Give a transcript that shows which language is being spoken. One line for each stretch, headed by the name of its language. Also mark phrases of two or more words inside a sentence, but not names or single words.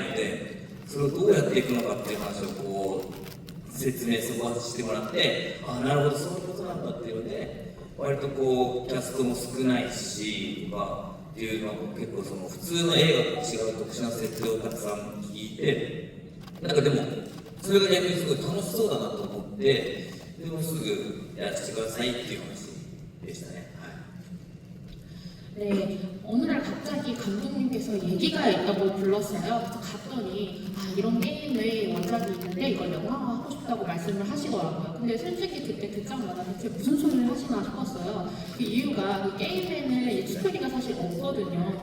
Japanese: のでそれをどうやっていくのかっていう話を説明そこはしてもらって、なるほどそういうことなんだっていうので割とキャストも少ないしとかっていうのは結構その普通の映画と違う特殊な設定をたくさん聞いて、なんかでもそれが逆にすごい楽しそうだなと思って、でもすぐやらせてくださいっていう話でしたね。
Korean: 네, 어느 날 갑자기 감독님께서 얘기가 있다고 불렀어요. 그래서 갔더니 이런 게임의 원작이 있는데 이걸 영화화하고 싶다고 말씀을 하시더라고요. 근데 솔직히 그때 듣자마자 대체 무슨 소리를 하시나 싶었어요. 그 이유가 이 게임에는 스토리가 사실 없거든요.